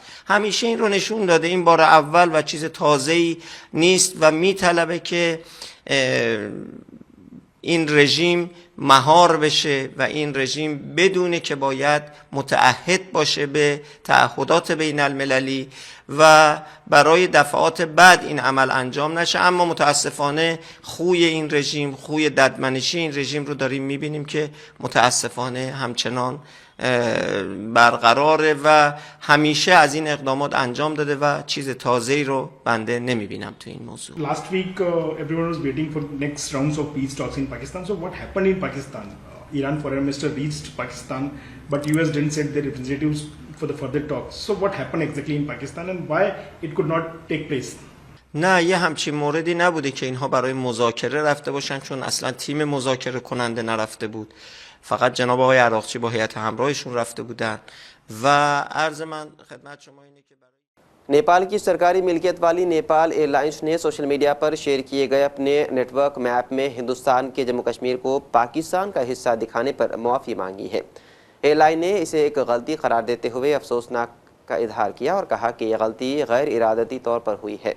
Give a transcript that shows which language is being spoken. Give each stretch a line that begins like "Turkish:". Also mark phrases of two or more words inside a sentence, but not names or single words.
Persian: همیشه این رو نشون داده، این بار اول و چیز تازه‌ای نیست و میطلبه که این رژیم مهار بشه و این رژیم بدونه که باید متعهد باشه به تعهدات بین المللی و برای دفعات بعد این عمل انجام نشه. اما متاسفانه خوی این رژیم، خوی ددمنشی این رژیم رو داریم میبینیم که متاسفانه همچنان برقراره و همیشه از این اقدامات انجام داده و چیز تازه‌ای رو بنده نمیبینم تو این موضوع.
English: Last week everyone was waiting for next rounds of peace talks in Pakistan. So what happened in Pakistan? Iran foreign minister reached Pakistan, but US didn't send their representatives for the further talks. So what happened exactly in Pakistan and why it could not take place?
Persian: نه یه همچین موردی نبوده که اینها برای مذاکره رفته باشن، چون اصلا تیم مذاکره کننده نرفته بود. فقط جناب آقای عراقچی با هیئت همراهشون رفته بودن و عرض من خدمت شما اینه که
Urdu: نیپال کی سرکاری ملکیت والی نیپال ایئرلائنز نے
English: social media
Urdu: پر شیئر کیے گئے اپنے
English: network map
Urdu: میں ہندوستان کے جموں کشمیر کو پاکستان کا حصہ دکھانے پر معافی مانگی ہے. ایئرلائن نے اسے ایک غلطی قرار دیتے ہوئے افسوسناک کا اظہار کیا اور کہا کہ یہ غلطی غیر ارادتی طور پر ہوئی ہے.